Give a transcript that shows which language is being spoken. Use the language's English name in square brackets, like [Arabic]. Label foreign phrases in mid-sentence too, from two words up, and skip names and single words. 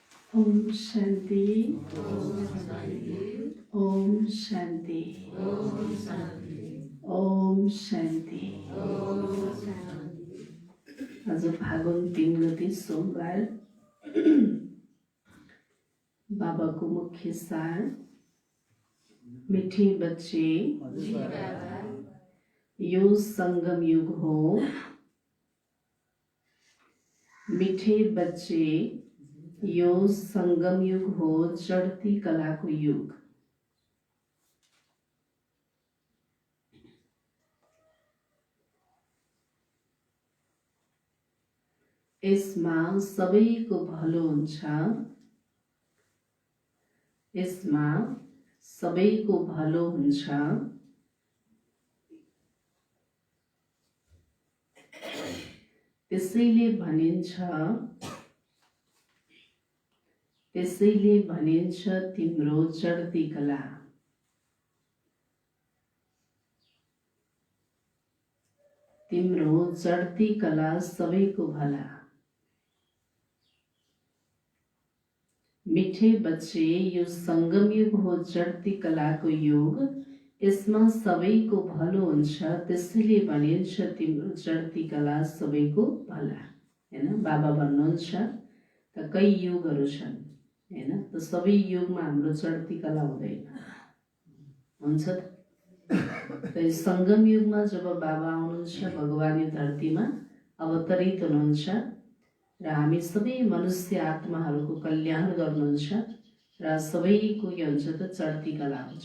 [Nepali] ओम शांति। ओम शांति। ओम शांति। आज फागुन 3 गते सोमबार। बाबा को मुख्य सार, [Hindi] मीठे बच्चे, [Nepali] यो संगम युग हो। [Hindi] मीठे बच्चे, [Nepali] यो संगम युग हो, चढ़ती कला को युग। यसमा सबैको भलो हुन्छ। यसमा सबैको भलो हुन्छ। त्यसैले भनिन्छ तिम्रो चढ्ती कला। तिम्रो चढ्ती कला सबैको भला। [Hindi] मीठे बच्चे, [Nepali] यो संगम युग हो, चढ्ती कलाको युग। यसमा सबैको भलो हुन्छ, त्यसैले भनिन्छ तिम्रो चढ्ती कला सबैको भला। हैन, बाबा भन्नुहुन्छ त कई युगहरू छन् हैन, त सबै युगमा हाम्रो चढ्ती कला हुँदैन, हुन्छ त संगम युगमा जब बाबा आउनुहुन्छ, भगवान यो धरतीमा अवतरित हुनुहुन्छ र हामी सबै मनुष्य आत्माहरूको कल्याण गर्नुहुन्छ र सबैको के हुन्छ त चढ्ती कला हुन्छ।